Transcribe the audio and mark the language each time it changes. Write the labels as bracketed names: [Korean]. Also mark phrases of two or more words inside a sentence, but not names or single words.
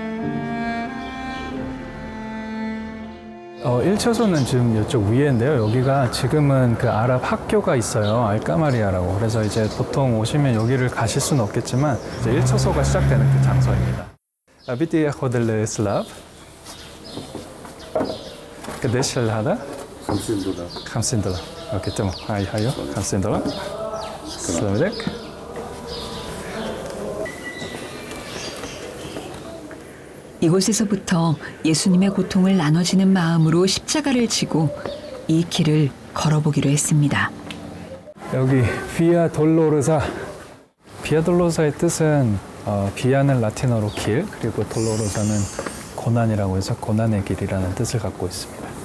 [Korean] 1차소는 지금 이쪽 위에인데요. 여기가 지금은 그 아랍 학교가 있어요. 알까마리아라고. 그래서 이제 보통 오시면 여기를 가실 수는 없겠지만 이제 1차소가 시작되는 그 장소입니다. Habite Hotel Slav. [Arabic] قديش هذا؟ $50. $50. اوكي تمام. هايو $50. السلام عليك. [Korean] 이곳에서부터 예수님의 고통을 나눠지는 마음으로 십자가를 지고 이 길을 걸어보기로 했습니다. 여기 비아 돌로르사. 비아 돌로르사의 뜻은 비아는 라틴어로 길, 그리고 돌로르사는 고난이라고 해서 고난의 길이라는 뜻을 갖고 있습니다.